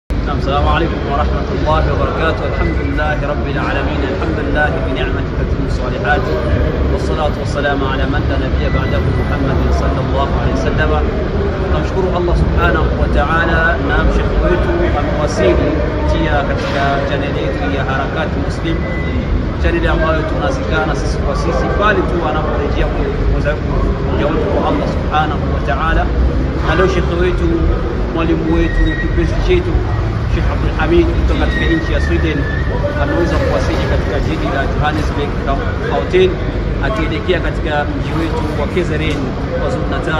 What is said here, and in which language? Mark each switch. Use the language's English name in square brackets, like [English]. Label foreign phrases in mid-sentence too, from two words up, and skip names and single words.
[Arabic] السلام عليكم ورحمة الله وبركاته. الحمد لله رب العالمين، الحمد لله بنعمته تتم الصالحات، والصلاة والسلام على من لا نبي بعده محمد صلى الله عليه وسلم. نشكر الله سبحانه وتعالى [Swahili] na mshekhi wetu amewasili kupitia katika channel yetu ya Harakati Muslim, channel ambayo tunazikana sisi kwa sisi bali tu anaporejea kuweza kuja kwa Allah [Arabic] سبحانه وتعالى. [Swahili] Na leo shekhi wetu, mwalimu wetu, kipenzi chetu Sheikh Abdul Hamid kutoka katika nchi ya Sweden ameweza kuwasili katika jiji la Johannesburg Gauteng, akielekea katika mji wetu wa KZN KwaZulu Natal.